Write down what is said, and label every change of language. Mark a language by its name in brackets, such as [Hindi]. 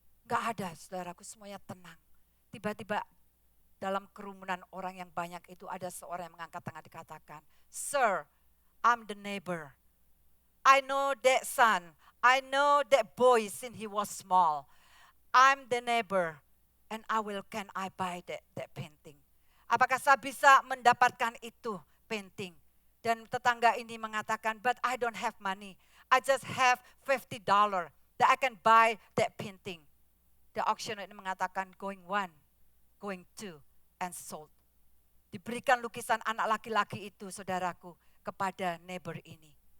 [Indonesian] Gak ada, saudaraku, semuanya tenang. Tiba-tiba dalam kerumunan orang yang banyak itu ada seorang yang mengangkat tangan dikatakan, [English] "Sir, I'm the neighbor. I know that son. I know that boy since he was small. I'm the neighbor and can I buy that painting?" [Indonesian] Apakah saya bisa mendapatkan itu painting? Dan tetangga ini mengatakan, [English] "But I don't have money. I just have $50 that I can buy that painting." The auctioneer [Indonesian] ini mengatakan, [English] going one, going two, and sold. [Indonesian] Diberikan lukisan anak laki-laki itu, saudaraku, kepada neighbor ini.